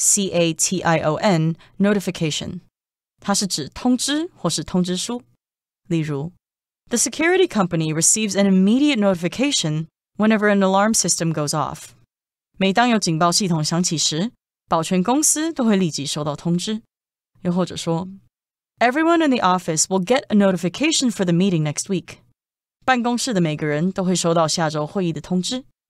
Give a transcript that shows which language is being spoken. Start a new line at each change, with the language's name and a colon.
Chinese: notification notification， 它是指通知或是通知书。例如
English: The security company receives an immediate notification whenever an alarm system goes off.
Chinese: 每当有警报系统响起时，保全公司都会立即收到通知。又或者说
English: Everyone in the office will get a notification for the meeting next week.
Chinese: 办公室的每个人都会收到下周会议的通知。